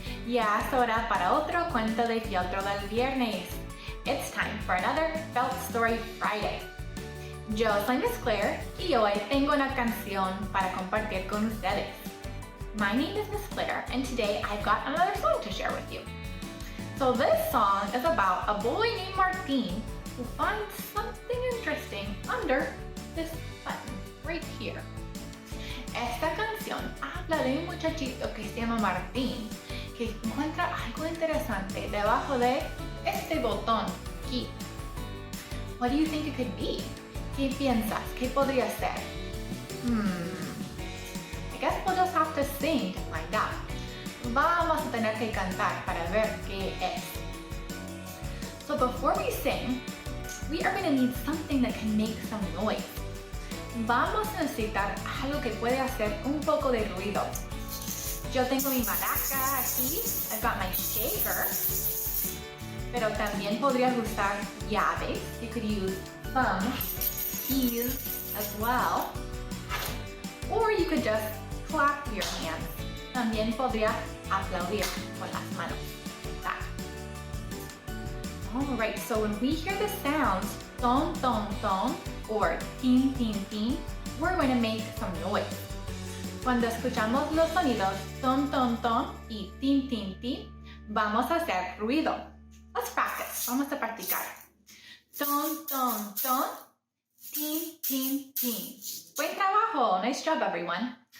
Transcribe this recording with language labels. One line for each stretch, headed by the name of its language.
Spanish: Ya es hora para otro cuento de fieltro del viernes.
English: It's time for another Felt Story Friday.
Spanish: Yo soy Miss Clare y hoy tengo una canción para compartir con ustedes.
English: My name is Miss Clare, and today I've got another song to share with you. So this song is about a boy named Martin who finds something interesting under this button right here.
Spanish: Esta canción habla de un muchachito que se llama Martín que encuentra algo interesante debajo de este botón aquí.
English: What do you think it could be?
Spanish: ¿Qué piensas? ¿Qué podría ser?
English: I guess we'll just have to sing to find out.
Spanish: Vamos a tener que cantar para ver qué es.
English: So before we sing, we are going to need something that can make some noise.
Spanish: Vamos a necesitar algo que puede hacer un poco de ruido. Yo tengo mi maraca aquí.
English: I've got my shaker.
Spanish: Pero también podrías usar llaves.
English: You could use thumbs, keys as well. Or you could just clap your hands.
Spanish: También podría aplaudir con las manos.
English: Like that. Alright, so when we hear the sounds ton, ton, ton, or tin, tin, tin, we're going to make some noise.
Spanish: Cuando escuchamos los sonidos ton, ton, ton y tin, tin, tin, vamos a hacer ruido.
English: Let's practice.
Spanish: Vamos a practicar.
English: Ton, ton, ton, tin, tin, tin.
Spanish: Buen trabajo.
English: Nice job, everyone.